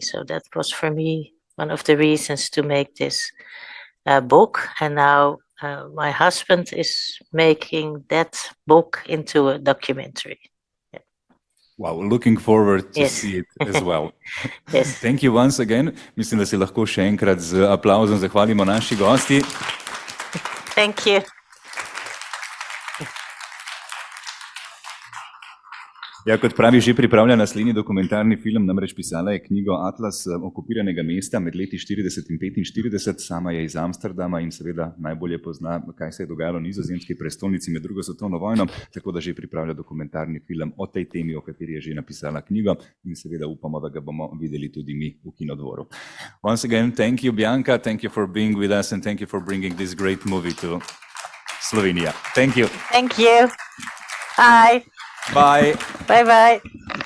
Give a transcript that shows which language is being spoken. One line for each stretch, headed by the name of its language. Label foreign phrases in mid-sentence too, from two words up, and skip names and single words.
English: So that was for me one of the reasons to make this book. And now my husband is making that book into a documentary. Yeah. Wow, looking forward to Yes. see it as well. Yes. Thank you once again.
Slovenian: Mislim, da se lahko še enkrat z aplauzom zahvalimo naši gosti.
English: Thank you.
Slovenian: Ja, kot pravi, že pripravlja naslednji dokumentarni film, namreč pisala je knjigo Atlas okupiranega mesta med leti 40 in 45. Sama je iz Amsterdama in seveda najbolje pozna, kaj se je dogajalo v nizozemski prestolnici med drugo svetovno vojno, tako da že pripravlja dokumentarni film o tej temi, o kateri je že napisala knjigo, in seveda upamo, da ga bomo videli tudi mi v Kinodvoru.
English: Once again, thank you, Bianca, thank you for being with us and thank you for bringing this great movie to Slovenia. Thank you. Thank you. Bye. Bye. Bye bye.